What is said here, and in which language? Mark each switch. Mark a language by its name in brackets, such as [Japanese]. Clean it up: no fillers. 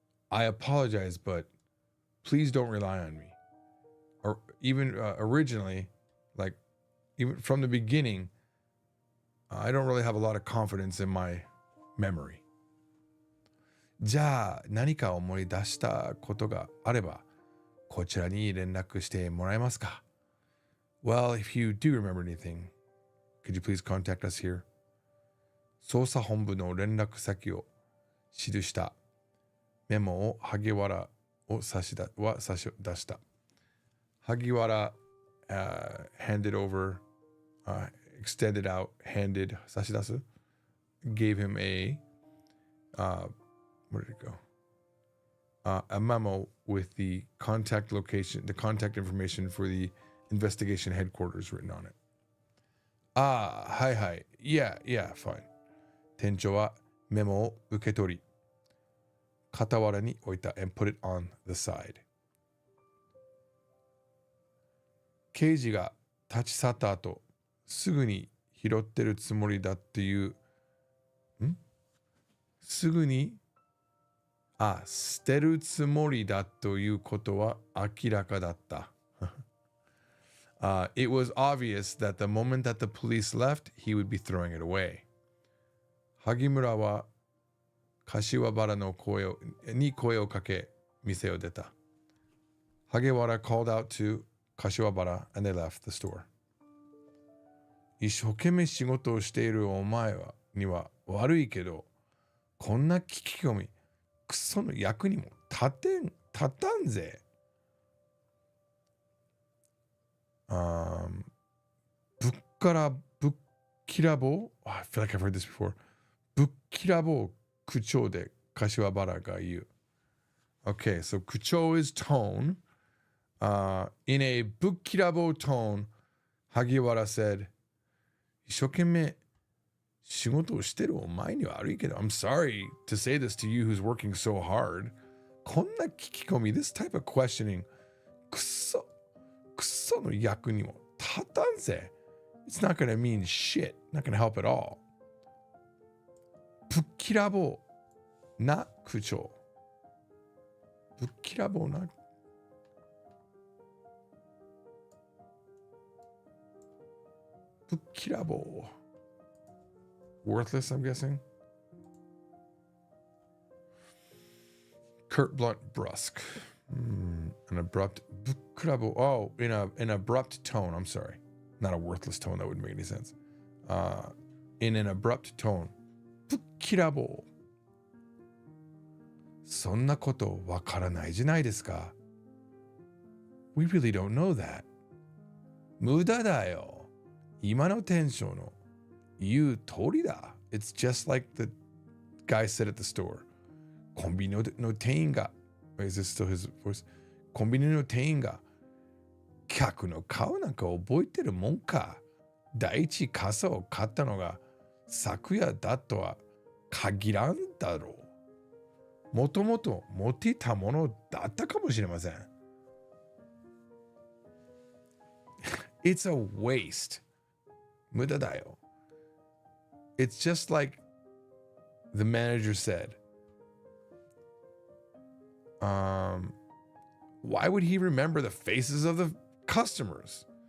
[English] I apologize, but please don't rely on me. Or even originally, like even from the beginning, I don't really have a lot of confidence in my memory. [Japanese] じゃあ何か思い出したことがあれば、こちらに連絡してもらえますか? [English] Well, if you do remember anything, could you please contact us here? [Japanese] 捜査本部の連絡先を記したメモを萩原を差し出した。 [English] 萩原、handed over, extended out, handed, 差し出す gave him a, where did it go? A memo with the contact location, the contact information for the investigation headquarters written on it. Ah, hi. Yeah, fine. [Japanese] 店長はメモを受け取り、傍らに置いた [English] and put it on the side. [Japanese] 刑事が立ち去った後、すぐに拾ってるつもりだっていう、すぐに捨てるつもりだということは明らかだった。 [English] It was obvious that the moment that the police left, he would be throwing it away. [Japanese] 萩村は柏原に声をかけ、店を出た。 [English] 萩原 called out to 柏原 and they left the store. [Japanese] 一生懸命仕事をしているお前には悪いけど、こんな聞き込み、クソの役にも立たんぜ。 [English] ぶっきらぼう I feel like I've heard this before. [Japanese] ぶっきらぼう口調で柏原が言う。 [English] Okay, so 口調 is tone. In a ぶっきらぼう tone, 萩原 said, [Japanese] 一生懸命仕事をしてるお前には悪いけど、 [English] I'm sorry to say this to you who's working so hard. [Japanese] こんな聞き込み、 [English] this type of questioning, [Japanese] クソの役にも立たんぜ。 [English] It's not gonna mean shit. Not gonna help at all. [Japanese] ぶっきらぼうな口調。ぶっきらぼうな。 [English] ぶっきらぼう。Worthless, I'm guessing. Curt, blunt, brusque. An abrupt. Oh, in an abrupt tone. I'm sorry. Not a worthless tone. That wouldn't make any sense. In an abrupt tone. ぶっきらぼう。 [Japanese] そんなことわからないじゃないですか。 [English] We really don't know that. [Japanese] 無駄だよ。今の店長の言う通りだ。 [English] It's just like the guy said at the store. [Japanese] コンビニの店員が [English] Is this still his voice? [Japanese] コンビニの店員が客の顔なんか覚えてるもんか。第一傘を買ったのが昨夜だとは限らんだろう。もともと持っていたものだったかもしれません。 [English] It's a waste. [Japanese] 無駄だよ。 [English] It's just like the manager said, why would he remember the faces of the customers?